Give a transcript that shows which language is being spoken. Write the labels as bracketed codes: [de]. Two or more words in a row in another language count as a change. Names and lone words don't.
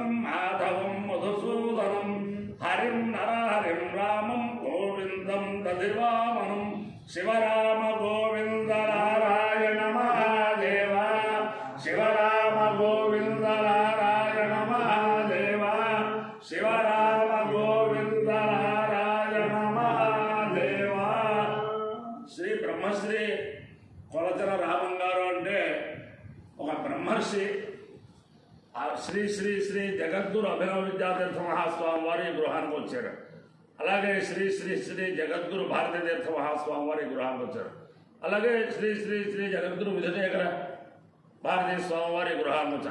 [sa] माधवं मधुसूदनं हरिं नरहरिं रामं गोविन्दं दधिवामनं शिवराम गोविन्द नारायण महादेव शिवराम गोविन्द नारायण महादेव शिवराम गोविन्द नारायण महादेव श्री ब्रह्मश्री [te] కొలచల రామం గారు అంటే ఒక బ్రహ్మర్షి శ్రీ శ్రీ శ్రీ జగద్గురు అభినవ విద్యాతీర్థ మహాస్వామి వారి గృహానికి వచ్చారు. అలాగే శ్రీ శ్రీ శ్రీ జగద్గురు భారతీతీర్థ మహాస్వామి వారి గృహానికి వచ్చారు. అలాగే శ్రీ శ్రీ శ్రీ జగద్గురు విజయశేఖర భారతీయ స్వామి వారి గృహానికి వచ్చారు.